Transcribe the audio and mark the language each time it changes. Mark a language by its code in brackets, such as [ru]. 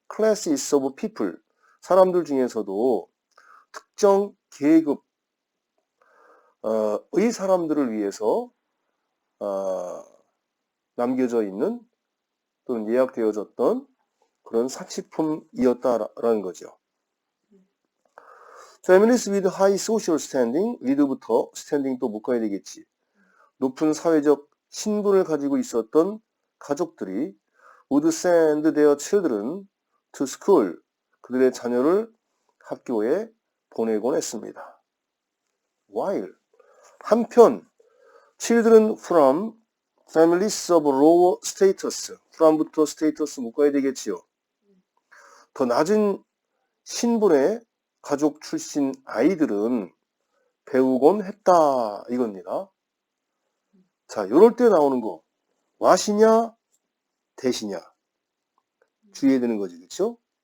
[en] classes of people, [ko] 사람들 중에서도 특정 계급, 의 사람들을 위해서, 남겨져 있는 또는 예약되어졌던 그런 사치품이었다라는 거죠. [en] Families with high social standing, with부터 standing [ko] 또 묶어야 되겠지. 높은 사회적 신분을 가지고 있었던 가족들이 [en] would send their children to school, [ko] 그들의 자녀를 학교에 보내곤 했습니다. [en] While, 한편 children from families of lower status, from부터 status [ko] 묶어야 되겠지요. 더 낮은 신분의 가족 출신 아이들은 배우곤 했다 이겁니다. 자, 요럴 때 나오는 거 what이냐 대시냐 주의해야 되는 거지, 그렇죠?